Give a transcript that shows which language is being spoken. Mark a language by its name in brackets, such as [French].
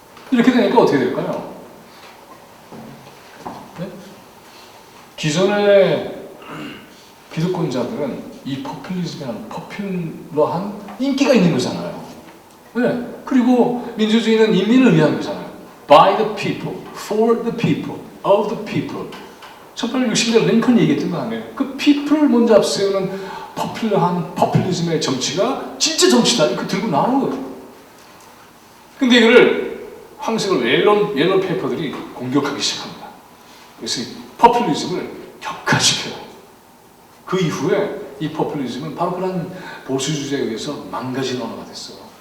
[Korean] 이렇게 되니까 어떻게 될까요? 네? 기존의 기득권자들은 이 포퓰리즘이라는 포퓰러한 인기가 있는 거잖아요. 네. 그리고 민주주의는 인민을 위한 거잖아요. [English] By the people, for the people, of the people. [Korean] 1860년 링컨이 얘기했던 거 아니에요. 그 people을 먼저 앞세우는 포퓰러한 포퓰리즘의 정치가 진짜 정치다. 이렇게 들고 나오는 거예요. 근데 이거를 황색을 옐로 페이퍼들이 공격하기 시작합니다. 그래서 이 포퓰리즘을 격화시켜요. 그 이후에 이 포퓰리즘은 바로 그런 보수주의에 의해서 망가진 언어가 됐어요.